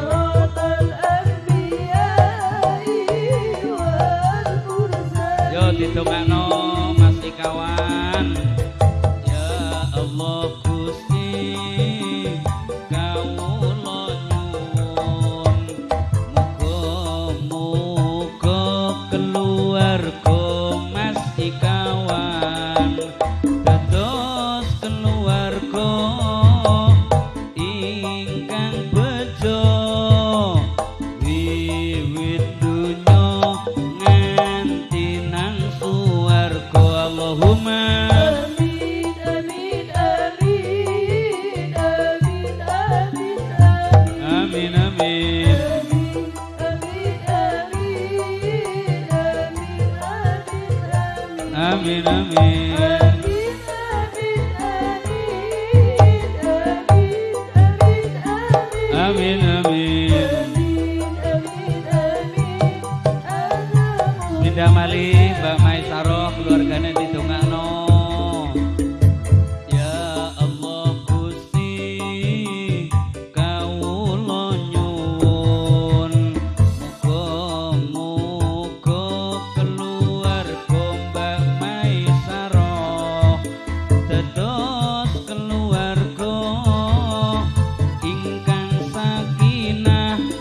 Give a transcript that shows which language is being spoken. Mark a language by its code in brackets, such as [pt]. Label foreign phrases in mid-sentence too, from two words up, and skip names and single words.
[jv] yo ditungakno Mas Ikawan ya Allah Gusti kawula nyuwun muga-muga keluarga Mas Ikawan dados keluarga ingkang bejo wiwit dunya nganti nang swarga Allahumma [ar] amin amin amin amin amin amin amin amin amin amin amin [jv] Binda Mali Mbak Maisaroh keluarganya ditungakno ya Allah Gusti kawula nyuwun muga-muga keluarga Mbak Maisaroh dados keluarga ingkang sakinah